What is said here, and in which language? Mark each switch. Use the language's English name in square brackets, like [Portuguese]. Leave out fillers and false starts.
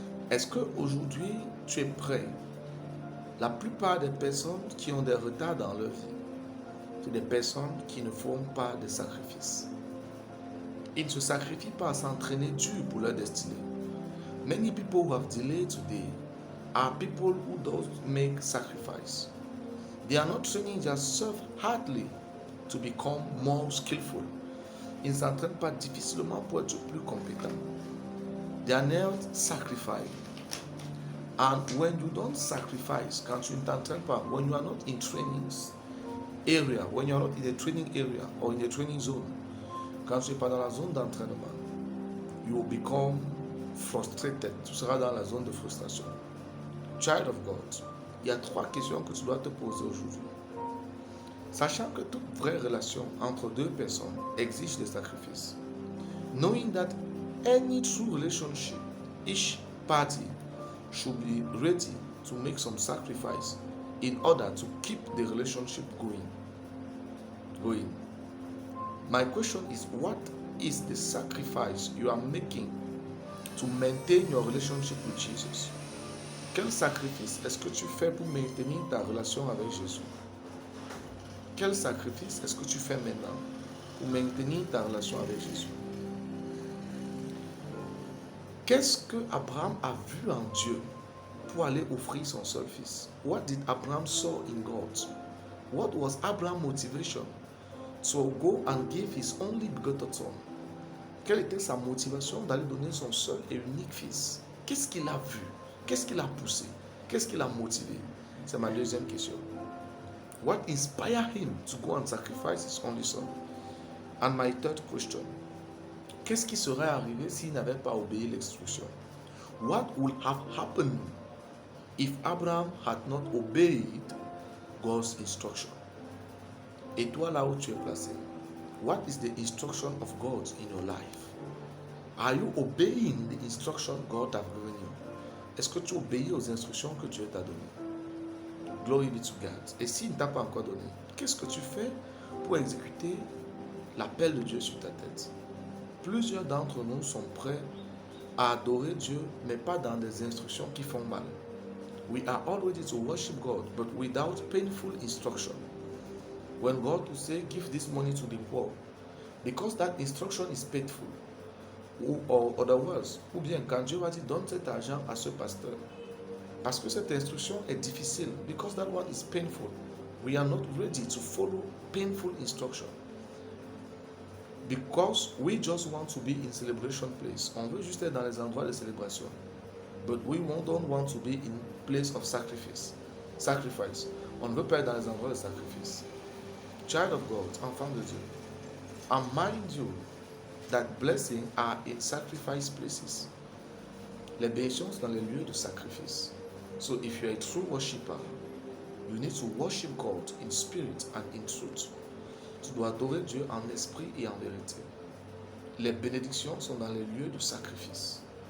[French] Est-ce qu'aujourd'hui, tu es prêt? La plupart des personnes qui ont des retards dans leur vie, c'est des personnes qui ne font pas de sacrifice. Ils ne se sacrifient pas à s'entraîner dur pour leur destinée. [English] Many people who have delayed today are people who don't make sacrifice. They are not training themselves hardly to become more skillful. [French] Ils ne s'entraînent pas difficilement pour être plus compétents. [English] They are not sacrificing. And when you don't sacrifice, [French] quand tu ne t'entraînes pas, [English] when you are not in training area, when you are not in the training area or in the training zone, [French] quand tu n'es pas dans la zone d'entraînement, [English] you will become frustrated. [French] Tu seras dans la zone de frustration. [English] Child of God, [French] il y a 3 questions que tu dois te poser aujourd'hui. Sachant que toute vraie relation entre deux personnes exige des sacrifices. [English] Knowing that any true relationship, each party should be ready to make some sacrifice in order to keep the relationship going. Oui. My question is, what is the sacrifice you are making to maintain your relationship with Jesus? [French] Quel sacrifice est-ce que tu fais pour maintenir ta relation avec Jésus? Quel sacrifice est-ce que tu fais maintenant pour maintenir ta relation avec Jésus? Qu'est-ce que Abraham a vu en Dieu pour aller offrir son seul fils? [English] What did Abraham saw in God? What was Abraham's motivation to go and give his only begotten son? [French] Quelle était sa motivation d'aller donner son seul et unique fils? Qu'est-ce qu'il a vu? Qu'est-ce qu'il a poussé? Qu'est-ce qu'il a motivé? C'est ma deuxième question. [English] What inspired him to go and sacrifice his only son? And my third question. [French] Qu'est-ce qui serait arrivé s'il n'avait pas obéi l'instruction? [English] What would have happened if Abraham had not obeyed God's instruction? [French] Et toi, là où tu es placé, [English] what is the instruction of God in your life? Are you obeying the instruction God has given you? [French] Est-ce que tu obéis aux instructions que Dieu t'a données? [English] Glory be to God. [French] Et s'il ne t'a pas encore donné, qu'est-ce que tu fais pour exécuter l'appel de Dieu sur ta tête? Plusieurs d'entre nous sont prêts à adorer Dieu, mais pas dans des instructions qui font mal. [English] We are all ready to worship God, but without painful instruction. When God will say, give this money to the poor, because that instruction is painful, or otherwise, [French] ou bien quand Dieu va dire, donne cet argent à ce pasteur, parce que cette instruction est difficile, [English] because that one is painful, we are not ready to follow painful instruction. Because we just want to be in celebration place. [French] On veut juste être dans les endroits de célébration. [English] But we don't want to be in place of sacrifice. [French] On ne veut pas être dans les endroits de sacrifice. [English] Child of God, [French] enfant de Dieu, [English] I mind you that blessings are in sacrifice places. [French] Les bénédictions sont dans les lieux de sacrifice. [English] So if you are a true worshipper, you need to worship God in spirit and in truth. [French] Tu dois adorer Dieu en esprit et en vérité. Les bénédictions sont dans les lieux de sacrifice.